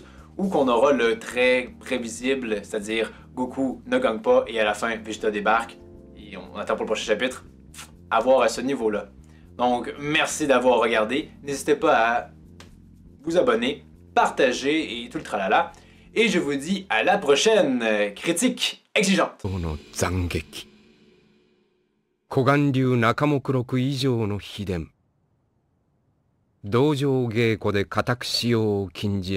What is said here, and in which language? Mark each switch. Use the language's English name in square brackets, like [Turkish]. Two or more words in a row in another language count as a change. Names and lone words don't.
[French] Ou qu'on aura le très prévisible, c'est-à-dire Goku ne gagne pas et à la fin Vegeta débarque et on attend pour le prochain chapitre? À voir à ce niveau-là. Donc merci d'avoir regardé. N'hésitez pas à vous abonner, partager et tout le tralala. Et je vous dis à la prochaine critique exigeante. [Japanese] 古岩流中目録以上の秘伝道場稽古で固く使用を禁じられ